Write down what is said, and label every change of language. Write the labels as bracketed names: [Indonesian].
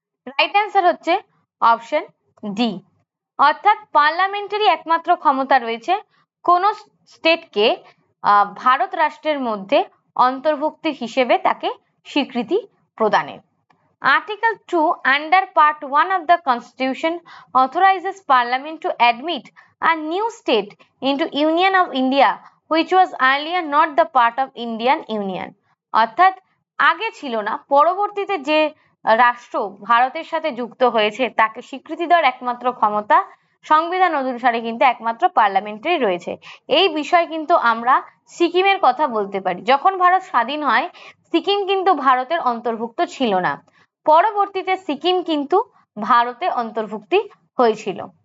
[Bangla] Right answer হচ্ছে option D, অর্থাৎ parliamentary একমাত্র ক্ষমতা রয়েছে কোন স্টেটকে ভারত রাষ্ট্রের মধ্যে অন্তর্ভুক্তি হিসেবে তাকে স্বীকৃতি প্রদানের। [English] Article 2 under Part 1 of the Constitution authorizes Parliament to admit a new state into Union of India which was earlier not the part of Indian Union। [Bangla] অর্থাৎ আগে ছিল না, পরবর্তীতে যে রাষ্ট্র ভারতের সাথে যুক্ত হয়েছে তাকে স্বীকৃতি দেওয়ার একমাত্র ক্ষমতা সংবিধান অনুসারে কিন্তু একমাত্র পার্লামেন্টারি রয়েছে। এই বিষয় কিন্তু আমরা সিকিমের কথা বলতে পারি। যখন ভারত স্বাধীন হয় সিকিম কিন্তু ভারতের অন্তর্ভুক্ত ছিল না, পরবর্তীতে সিকিম কিন্তু ভারতে অন্তর্ভুক্তি হয়েছিল।